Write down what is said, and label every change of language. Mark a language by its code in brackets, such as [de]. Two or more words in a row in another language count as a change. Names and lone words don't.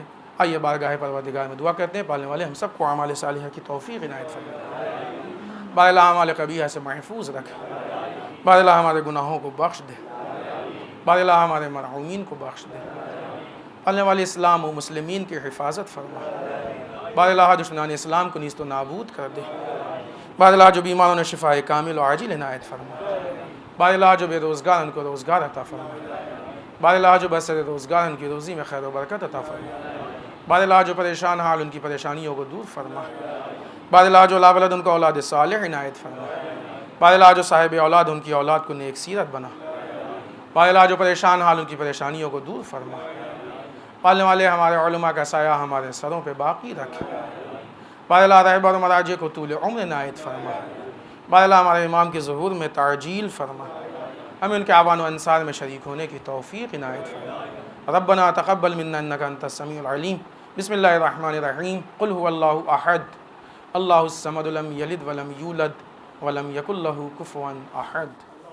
[ur] آئیے بارگاہ پروردگار میں دعا کرتے ہیں، پالنے والے ہم سب کو اعمال صالحہ کی توفیق عنایت فرمائے، بار اللہ اعمال قبیحہ سے محفوظ رکھے، بار اللہ ہمارے گناہوں کو بخش دے، بار اللہ ہمارے مرحومین کو بخش دے، پالنے والے اسلام و مسلمین کی حفاظت فرما، بار اللہ دشمنان اسلام کو نیست و نابود کر دے، بار اللہ جو بیماروں نے شفاء کامل و عاجل عنایت فرما، بار اللہ جو بے روزگار ان کو روزگار عطا فرما، بار اللہ جو بسر روزگار ان کی روزی میں خیر و برکت عطا فرما، بار اللہ جو پریشان حال ان کی پریشانیوں کو دور فرما، بار اللہ جو لا ولد ان کو اولاد صالح عنایت فرما، بار اللہ جو صاحب اولاد ان کی اولاد کو نیک سیرت بنا، بار اللہ جو پریشان حال ان کی پریشانیوں کو دور فرما، پالنے والے ہمارے علماء کا سایہ ہمارے سروں پہ باقی رکھے، بار اللہ رہبر و مراجع کو طول عمر عنایت فرما، بار اللہ ہمارے امام کے ظہور میں تعجیل فرما، ہمیں ان کے اعوان و انصار میں شریک ہونے کی توفیق عنایت فرما۔ [ar] ربنا تقبل منا انك انت السميع العليم، بسم الله الرحمن الرحيم، قل هو الله احد الله الصمد لم يلد ولم يولد ولم يكن له كفوا احد۔